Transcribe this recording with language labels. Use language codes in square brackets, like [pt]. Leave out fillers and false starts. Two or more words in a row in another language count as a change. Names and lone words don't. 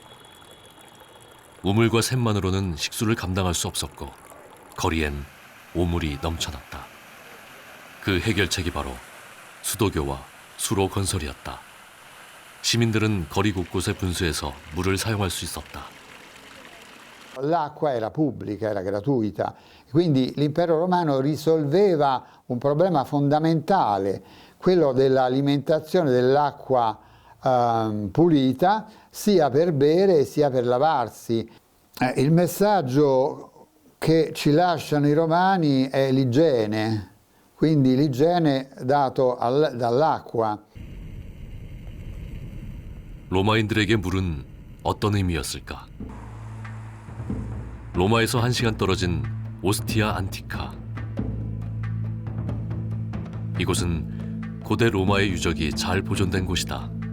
[ko] 우물과 샘만으로는 식수를 감당할 수 없었고 거리엔 오물이 넘쳐났다. 그 해결책이 바로 수도교와 수로 건설이었다. 시민들은 거리 곳곳에 분수해서 물을 사용할 수 있었다. [it] L'acqua era pubblica, era gratuita, quindi l'impero romano risolveva un problema fondamentale, quello dell'alimentazione dell'acqua pulita, sia per bere sia per lavarsi. Il messaggio che ci lasciano i romani è l'igiene, quindi l'igiene dato dall'acqua. [ko] 로마인들에게 물은 어떤 의미였을까? 로마에서 1시간 떨어진 오스티아 안티카. 이곳은 고대 로마의 유적이 잘 보존된 곳이다.